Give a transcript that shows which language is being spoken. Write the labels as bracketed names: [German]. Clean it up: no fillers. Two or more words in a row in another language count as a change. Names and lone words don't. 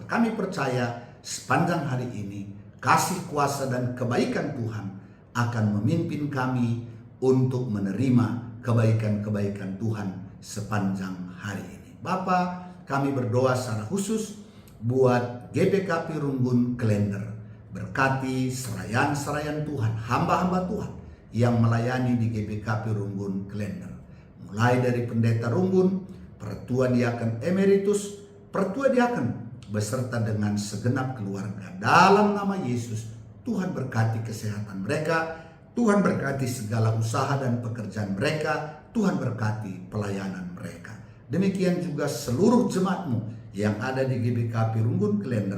[Indonesian] Kami percaya sepanjang hari ini kasih kuasa dan kebaikan Tuhan akan memimpin kami untuk menerima kebaikan-kebaikan Tuhan sepanjang hari ini. Bapa, kami berdoa secara khusus buat GPKP Runggun Klender. Berkati serayan-serayan Tuhan, hamba-hamba Tuhan yang melayani di GPKP Runggun Klender. Mulai dari pendeta Runggun, pertua diaken emeritus, pertua diaken beserta dengan segenap keluarga. Dalam nama Yesus, Tuhan berkati kesehatan mereka, Tuhan berkati segala usaha dan pekerjaan mereka, Tuhan berkati pelayanan mereka. Demikian juga seluruh jemaat-Mu yang ada di GBKP Runggun Klender.